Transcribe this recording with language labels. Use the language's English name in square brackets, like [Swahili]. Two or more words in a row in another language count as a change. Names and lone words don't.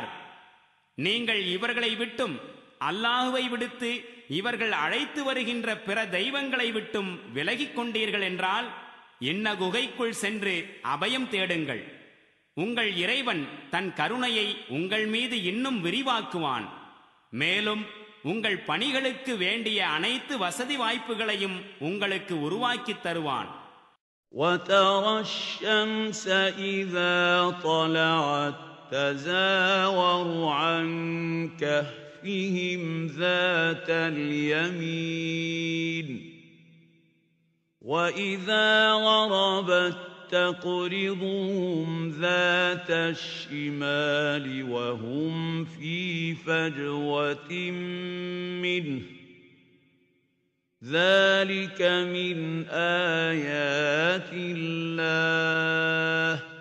[Tamil] நீங்கள் இவர்களை விட்டும் அல்லாஹுவை விடுத்து இவர்கள் அழைத்து வருகின்ற பிற தெய்வங்களை விட்டும் விலகிக் கொண்டீர்கள் என்றால் இன்ன குகைக்குள் சென்று அபயம் தேடுங்கள். உங்கள் இறைவன் தன் கருணையை உங்கள் மீது இன்னும் விரிவாக்குவான். மேலும் உங்கள் பணிகளுக்கு வேண்டிய அனைத்து வசதி வாய்ப்புகளையும் உங்களுக்கு உருவாக்கித் தருவான். [Arabic] وَتَرَى الشَّمْسَ إِذَا طَلَعَتْ تَزَاوَرُ عَنْ كَهْفِهِمْ ذَاتَ الْيَمِينِ وَإِذَا غَرَبَتْ تقرضهم ذات الشمال وهم في فجوة منه ذلك من آيات الله